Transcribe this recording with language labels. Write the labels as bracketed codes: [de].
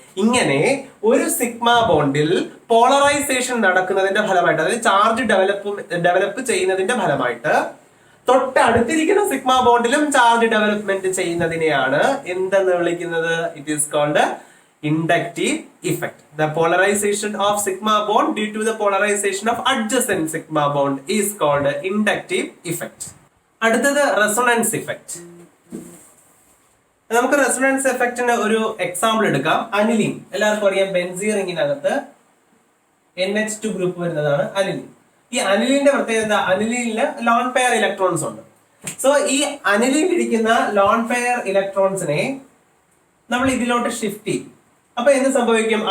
[ml] ഇങ്ങനെ ഒരു sigma ബോണ്ടിൽ polarisation നടക്കുന്നതിന്റെ ഫലമായിട്ട്, അതായത് ചാർജ് ഡെവലപ്പ് ചെയ്യുന്നതിന്റെ ഫലമായിട്ട് തൊട്ടടുത്തിരിക്കുന്ന സിഗ്മ ബോണ്ടിലും ചാർജ് ഡെവലപ്മെന്റ് ചെയ്യുന്നതിനെയാണ് എന്തെന്ന് വിളിക്കുന്നത്? [en] It is called inductive effect. The polarization of sigma bond due to the polarization of adjacent sigma bond is called inductive effect. [ml] അടുത്തത് resonance effect. നമുക്ക് resonance എഫക്റ്റിന് ഒരു example എടുക്കാം. Aniline. എല്ലാവർക്കും അറിയാം, ബെൻസീൻ റിങ്ങിനകത്ത് NH2 ഗ്രൂപ്പ് വരുന്നതാണ് aniline. ഈ അനിലിന്റെ പ്രത്യേകത, അനിലിനില് lone pair electrons ഉണ്ട്. സോ ഈ അനിലിൽ ഇരിക്കുന്ന ലോൺ പെയർ ഇലക്ട്രോൺസിനെ നമ്മൾ ഇതിലോട്ട് ഷിഫ്റ്റ് ചെയ്യും. അപ്പൊ എന്ത് സംഭവിക്കും?